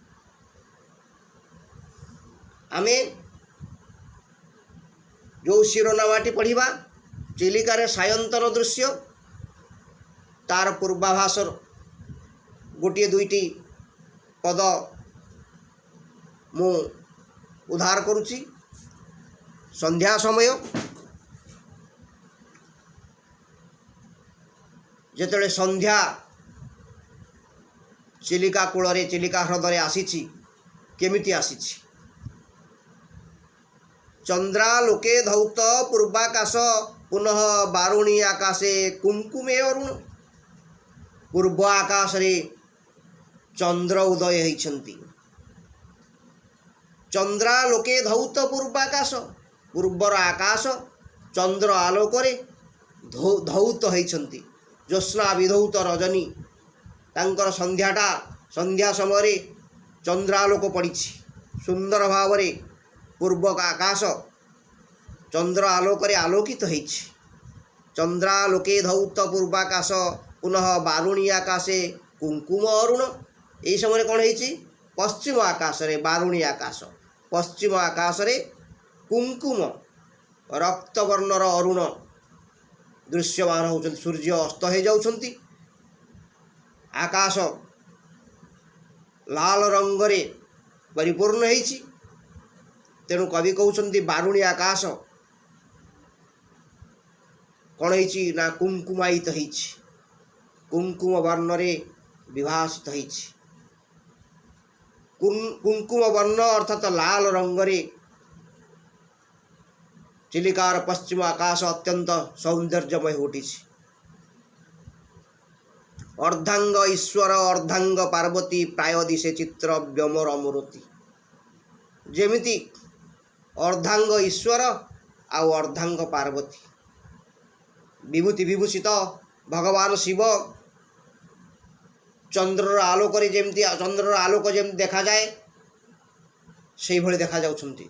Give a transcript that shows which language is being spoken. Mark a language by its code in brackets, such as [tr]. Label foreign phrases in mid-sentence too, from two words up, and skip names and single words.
[or] ଆମେ ଯେ ଶିରୋନାମାଟି ପଢ଼ିବା ଚିଲିକାର ସାୟନ୍ତନ ଦୃଶ୍ୟ ତାର ପୂର୍ବାଭାସର ଗୋଟେ ଦୁଇଟି ପଦ ମୁଁ ଉଦ୍ଧାର କରୁଛି। ସନ୍ଧ୍ୟା ସମୟ ଯେତେବେଳେ ସନ୍ଧ୍ୟା ଚିଲିକା କୂଳ ଚିଲିକା ହ୍ରଦରେ ଆସିଛି କେମିତି ଆସିଛି। ଚନ୍ଦ୍ରାଲୋକେ ଧୌତ ପୂର୍ବାକାଶ ପୁନଃ ବାରୁଣୀ ଆକାଶେ କୁଙ୍କୁମେ ଅରୁଣ। ପୂର୍ବ ଆକାଶରେ ଚନ୍ଦ୍ର ଉଦୟ ହୋଇଛନ୍ତି। ଚନ୍ଦ୍ରାଲୋକେ ଧୌତ ପୂର୍ବାକାଶ ପୂର୍ବର ଆକାଶ ଚନ୍ଦ୍ର ଆଲୋକ ଧୌତ ହୋଇଛନ୍ତି। ଜ୍ୟୋତ୍ସ୍ନା ବିଧୌତ ରଜନୀ ତାଙ୍କର ସନ୍ଧ୍ୟାଟା ସନ୍ଧ୍ୟା ସମୟ ଚନ୍ଦ୍ରାଲୋକ ପଡ଼ି ସୁନ୍ଦର ଭାବ ପୂର୍ବ ଆକାଶ ଚନ୍ଦ୍ର ଆଲୋକ ଆଲୋକିତ ହୋଇଛି। ଚନ୍ଦ୍ରାଲୋକେ ଧୌତ ପୂର୍ବାକାଶ ପୁନଃ ବାରୁଣୀ ଆକାଶେ କୁଙ୍କୁମ ଅରୁଣ। ଏହି ସମୟ କଣ ହୋଇଛି ପଶ୍ଚିମ ଆକାଶରେ ବାରୁଣୀ ଆକାଶ ପଶ୍ଚିମ ଆକାଶରେ କୁଙ୍କୁମ ରକ୍ତବର୍ଣ୍ଣର ଅରୁଣ ଦୃଶ୍ୟମାନ ହେଉଛନ୍ତି। ସୂର୍ଯ୍ୟ ଅସ୍ତ ହୋଇଯାଉଛନ୍ତି। ଆକାଶ ଲାଲ ରଙ୍ଗରେ ପରିପୂର୍ଣ୍ଣ ହୋଇଛି। ତେଣୁ କବି କହୁଛନ୍ତି ବାରୁଣୀ ଆକାଶ କଣ ହୋଇଛି ନା କୁଙ୍କୁମାୟିତ ହୋଇଛି। କୁଙ୍କୁମ ବର୍ଣ୍ଣରେ ବିଭାସିତ ହୋଇଛି। କୁଙ୍କୁମ ବର୍ଣ୍ଣ ଅର୍ଥାତ ଲାଲ ରଙ୍ଗରେ ଚିଲିକାର ପଶ୍ଚିମ ଆକାଶ ଅତ୍ୟନ୍ତ ସୌନ୍ଦର୍ଯ୍ୟମୟ ଉଠିଛି। ଅର୍ଦ୍ଧାଙ୍ଗ ଈଶ୍ୱର ଅର୍ଦ୍ଧାଙ୍ଗ ପାର୍ବତୀ ପ୍ରାୟ ଦିଶେ ଚିତ୍ର ବ୍ୟୋମର ମୂର୍ତ୍ତି। ଯେମିତି ଅର୍ଦ୍ଧାଙ୍ଗ ଈଶ୍ୱର ଆଉ ଅର୍ଦ୍ଧାଙ୍ଗ ପାର୍ବତୀ, ବିଭୂତି ବିଭୂଷିତ ଭଗବାନ ଶିବ ଚନ୍ଦ୍ରର ଆଲୋକ ଯେମିତି ଦେଖାଯାଏ ସେଇଭଳି ଦେଖାଯାଉଛନ୍ତି।